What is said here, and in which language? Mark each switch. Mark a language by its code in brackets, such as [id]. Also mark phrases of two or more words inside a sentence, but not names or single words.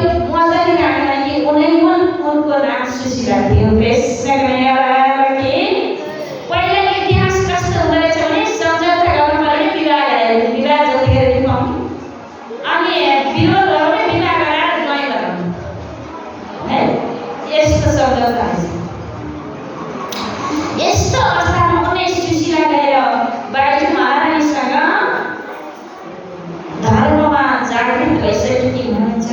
[ne] मजली रानीलाई उनको नाम सुशीला थियो। [hi] कृष्ण कन्हैयालाल की। [ne] पहिला इतिहास कस्तो हुँदो रहेछ भने सम्झौता गर्नु पर्ने विवाह जतिखेर पाउनु अनि विरोध गर्ने विवाह गराएर ज्वाइँ गराउनु है, यस्तो सम्झौता रहेछ। यस्तो अवस्थामा उनी सुशीला गएर बाइजु महारानीसँग धर्ममा जागृत भइसकेकी हुनुहुन्छ।